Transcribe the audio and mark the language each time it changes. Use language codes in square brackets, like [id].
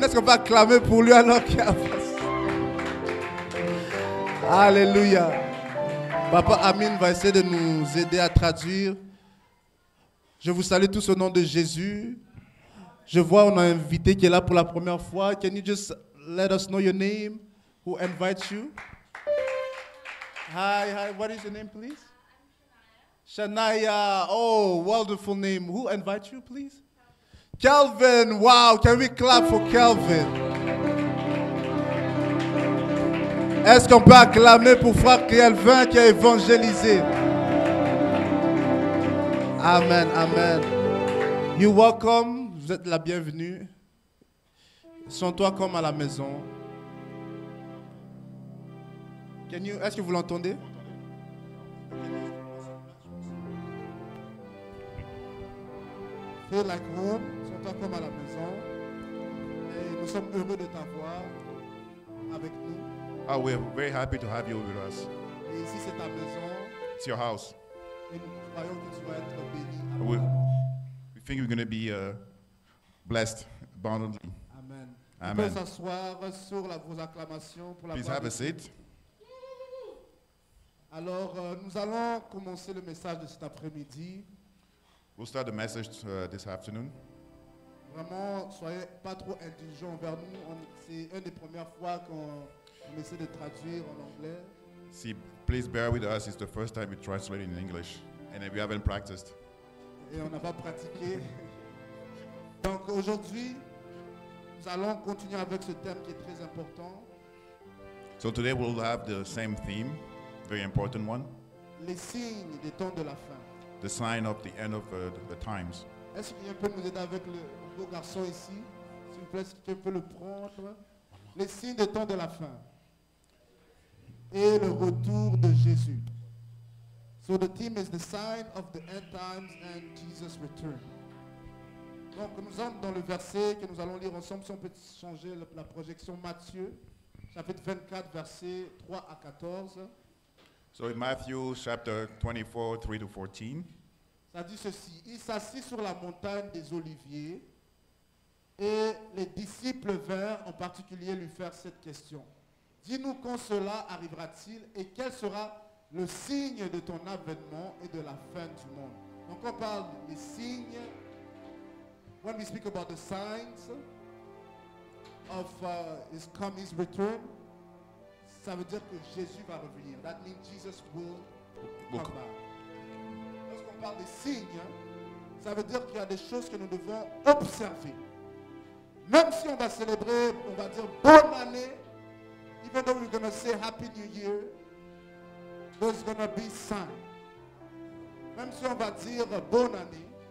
[fr] Est-ce qu'on peut acclamer pour lui alors qu'il a passé? Alléluia. Papa Amin va essayer de nous aider à traduire. Je vous salue tous au nom de Jésus. Je vois on a un invité qui est là pour la première fois. [en] Can you just let us know your name? Who invites you? Hi. What is your name, please? Shania. Oh, wonderful name. Who invites you, please? Kelvin. Wow. Can we clap for Kelvin? [fr] Est-ce qu'on peut acclamer pour frère Kelvin qui a évangélisé? [en] Amen. Amen. You're welcome. [fr] Vous êtes la bienvenue. Sens-toi comme à la maison. Est-ce que vous l'entendez? [en] Feel like home, [fr] sens-toi comme à la maison. Et nous sommes heureux de t'avoir avec nous. [en] Oh, we're very happy to have you with us. [fr] Et ici c'est ta maison. [en] It's your house. [fr] Et nous croyons que tu vas être béni. [en] We, Amen. we think you're going to be blessed abundantly. Amen. Amen. [fr] Vous pouvez s'asseoir sur vos acclamations pour la [en] Please [fr] gloire [en] have [fr] de [en] a [fr] Dieu. [en] seat. [fr] Alors, nous allons commencer le message de cet après-midi. [en] We'll start the message this afternoon. [fr] Vraiment, soyez pas trop indulgents envers nous. C'est une des premières fois qu'on essaie de traduire en anglais. [en] See, please bear with us. It's the first time we translate in English, and we haven't practiced. [fr] Et on n'a pas pratiqué. Donc aujourd'hui, nous allons continuer avec ce thème qui est très important. [en] So today we'll have the same theme, very important one, [fr] Les signes des temps de la fin. [en] the sign of the end of the times. [fr] Est-ce qu'il peut nous aider avec le beau garçon ici? S'il vous plaît, est-ce que quelqu'un peut le prendre? Les signes des temps de la fin. Et le retour de Jésus. [en] So the theme is the sign of the end times and Jesus' return. [fr] Donc nous sommes dans le verset que nous allons lire ensemble. Si on peut changer la projection, Matthieu, chapitre 24, versets 3 à 14. [en] So in Matthew chapter 24, 3 to 14, [fr] Ça dit ceci: il s'assit sur la montagne des Oliviers et les disciples vinrent en particulier lui faire cette question. Dis-nous quand cela arrivera-t-il et quel sera le signe de ton avènement et de la fin du monde. Donc on parle des signes. [en] When we speak about the signs of his return, [fr] ça veut dire que Jésus va revenir. [en] That means Jesus will come back. [fr] Lorsqu'on parle des signes, ça veut dire qu'il y a des choses que nous devons observer. Même si on va célébrer, on va dire bonne année, [en] even though we're going to say Happy New Year, there's going to be signs. [fr] Même si on va dire bonne année,